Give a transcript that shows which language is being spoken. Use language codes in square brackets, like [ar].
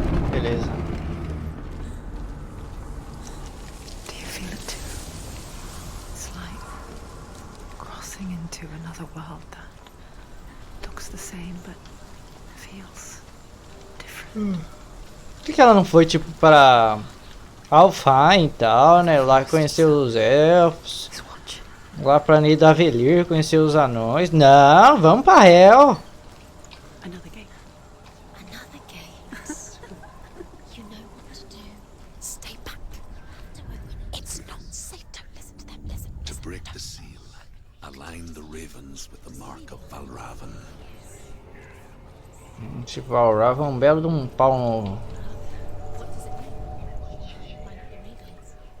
[pt] Beleza. [en] Do you feel it too? It's like crossing into another world that looks the same but feels different. [pt] Por que ela não foi tipo para Alfheim e tal, né? Lá conhecer os elfos. [en] He's watching. [pt] Lá pra Nidavellir conhecer os anões. Não, vamos pra Hell. [en] Another gate. Another gate. You know what to do. Stay back. Don't open it. It's not safe. Don't listen to them. Listen. To break the seal, align the ravens with the mark of Valravan. [pt] Tipo, Valravan é um belo de um pau novo. [en] What does it mean? Mind your ravens.